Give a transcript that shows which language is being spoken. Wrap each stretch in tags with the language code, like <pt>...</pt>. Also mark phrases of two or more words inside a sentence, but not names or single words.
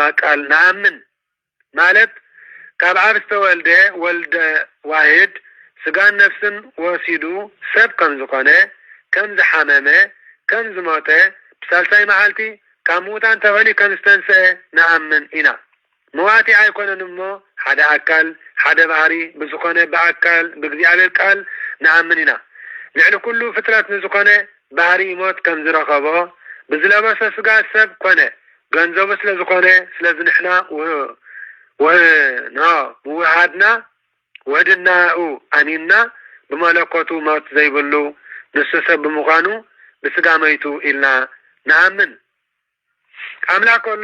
<ti>ቃል ነአምን ማለት ካብ አብ ዝተወልደ ወልደ ዋሂድ ስጋን ነፍስን ወሲዱ ሰብ ከም ዝኾነ ከም ዝሓመመ ከም ዝሞተ ብሳልሳይ መዓልቲ ካብ ሙታን ተኸሊ ከም ዝተንስአ ነአምን ኢና መዋቲ ኣይኮነን እሞ ሓደ አካል ሓደ ባህሪ ብዝኾነ በአካል በእግዚአብሔር ቃል ነአምን ኢና ልዕሊ ኩሉ ፍጥረት ንዝኾነ ባህሪ ሞት ከም ዝረኸቦ ብዝለበሰ ስጋ ሰብ ኮነ ገንዘቡ ስለ ዝኾነ ስለዚ ንሕና ውሃድና ወድናኡ አሚንና ብመለኮቱ ሞት ዘይብሉ ንሱ ሰብ ብምዃኑ ብስጋ መይቱ ኢልና ነአምን አምላክ ወሎ</ti>